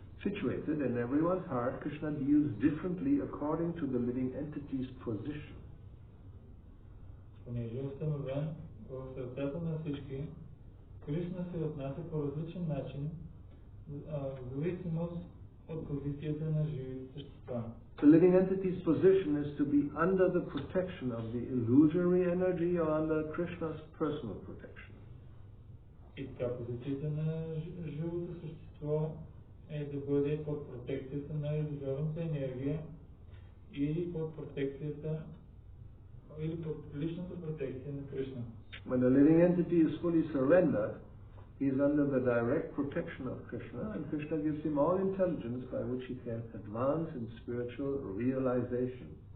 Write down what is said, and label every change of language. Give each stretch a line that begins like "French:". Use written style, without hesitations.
English: Situated in everyone's heart, Krishna deals differently according to the living entity's position.
Bulgarian: Понеже е установен в сърцата на всички, Кришна се отнася по различен начин, в зависимост от позицията на живите същества.
English: The living entity's position is to be under the protection of the illusory energy or under Krishna's personal protection.
Bulgarian: И така позицията на живото същество е да бъде под протекцията на иллюзорната енергия или под протекцията или под личната протекция на Кришна.
English: When the living entity is fully surrendered, he is under the direct protection of Krishna, and Krishna gives him all intelligence by which he can advance in spiritual realization.